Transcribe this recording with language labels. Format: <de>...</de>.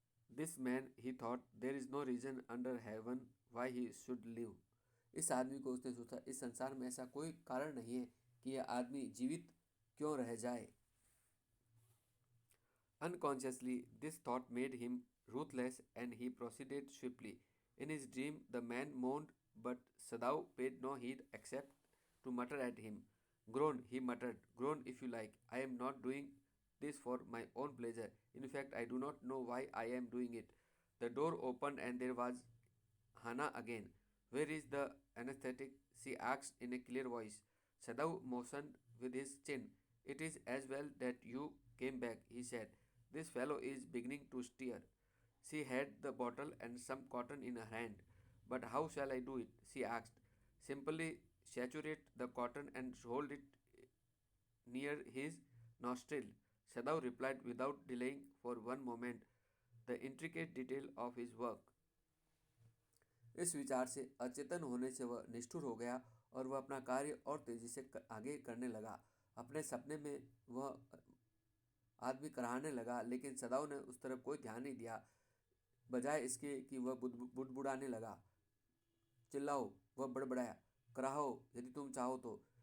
<en>This man, he thought, there is no reason under heaven why he should live.</en> <hi>इस आदमी को, उसने सोचा, इस संसार में ऐसा कोई कारण नहीं है कि यह आदमी जीवित क्यों रह जाए।</hi> <en>Unconsciously, this thought made him ruthless and he proceeded swiftly. In his dream, the man moaned, but Sadao paid no heed except to mutter at him. Groan, he muttered, groan if you like. I am not doing this for my own pleasure. In fact, I do not know why I am doing it. The door opened and there was Hannah again. Where is the anesthetic? She asked in a clear voice. Sadao motioned with his chin. It is as well that you came back, he said. This fellow is beginning to stir. She had the bottle and some cotton in her hand. But how shall I do it? She asked. Simply saturate the cotton and hold it near his nostril. Sadao replied without delaying for one moment the intricate detail of his work.</en> <hi>इस विचार से अचेतन होने से वह निष्ठुर हो गया और वह अपना कार्य और तेजी से आगे करने लगा। अपने सपने में वह आदमी कराहने लगा, लेकिन सदाओ ने उस तरफ कोई ध्यान नहीं दिया। बजाय इसके कि वह बुड़बुड़ाने लगा। चिल्लाओ, वह बड़बड़ाया, कराहो यदि तुम चाहो तो।</hi>